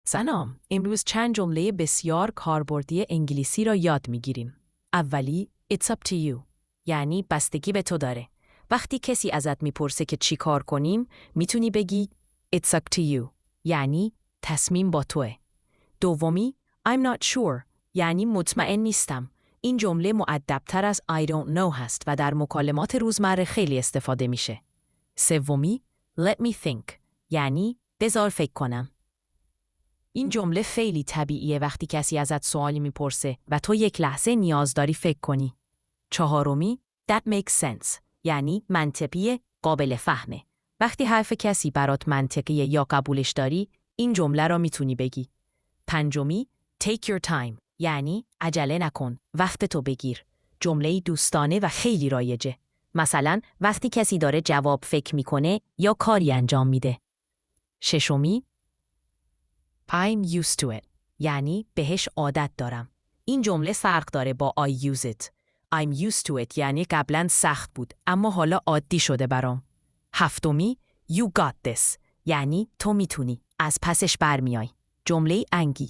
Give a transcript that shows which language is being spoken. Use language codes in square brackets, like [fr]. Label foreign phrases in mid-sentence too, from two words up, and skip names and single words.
[fa] سلام، امروز چند جمله بسیار کاربردی انگلیسی را یاد میگیریم. اولی، [en] it's up to you. [fa] یعنی بستگی به تو داره. وقتی کسی ازت میپرسه که چی کار کنیم، میتونی بگی [en] it's up to you. [fa] یعنی تصمیم با توه. دومی، [en] I'm not sure. [fa] یعنی مطمئن نیستم. این جمله مؤدب‌تر از [en] I don't know [fa] هست و در مکالمات روزمره خیلی استفاده میشه. سومی، [en] let me think. [fa] یعنی بذار فکر کنم. این جمله خیلی طبیعیه وقتی کسی ازت سوالی میپرسه و تو یک لحظه نیاز داری فکر کنی. چهارمی، [en] that makes sense. [fa] یعنی منطقیه، قابل فهمه. وقتی حرف کسی برات منطقیه یا قبولش داری، این جمله را میتونی بگی. پنجمی، [en] take your time. [fa] یعنی عجله نکن، وقت تو بگیر. جمله دوستانه و خیلی رایجه. مثلا وقتی کسی داره جواب فکر میکنه یا کاری انجام میده. ششمی، [en] I'm used to it. [fa] یعنی بهش عادت دارم. این جمله فرق داره با [en] I use it. I'm used to it [fa] یعنی قبلا سخت بود اما حالا عادی شده برام. هفتمی، [en] you got this. [fa] یعنی تو میتونی. از پسش برمیای. جمله انگی.